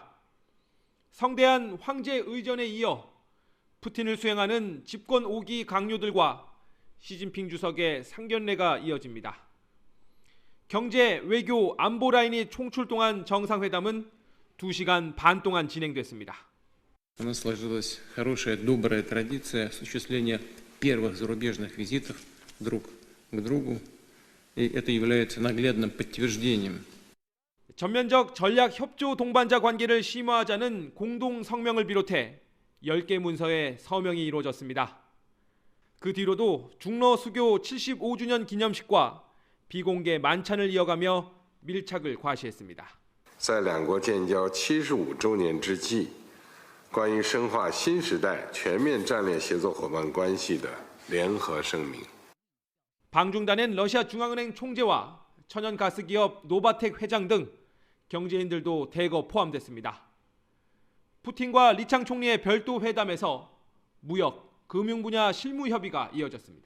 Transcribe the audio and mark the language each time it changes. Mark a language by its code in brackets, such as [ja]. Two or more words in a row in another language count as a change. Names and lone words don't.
[ko] 성대한 황제 의전에 이어 푸틴을 수행하는 집권 5기 강요들과 시진핑 주석의 상견례가 이어집니다. 경제, 외교, 안보 라인이 총출동한 정상회담은 2시간 반 동안 진행됐습니다. [ru] У нас сложилась хорошая, добрая традиция осуществления первых зарубежных визитов друг к другу. И это является наглядным подтверждением. [ko] 전면적 전략 협조 동반자 관계를 심화하자는 공동 성명을 비롯해 10개 문서의 서명이 이루어졌습니다. 그 뒤로도 중러 수교 75주년 기념식과 비공개 만찬을 이어가며 밀착을 과시했습니다. [zh] 在两国建交75周年之际，关于深化新时代全面战略协作伙伴关系的联合声明. [ko] 방중단엔 러시아 중앙은행 총재와 천연가스기업 노바텍 회장 등 경제인들도 대거 포함됐습니다. 푸틴과 리창 총리의 별도 회담에서 무역, 금융 분야 실무 협의가 이어졌습니다.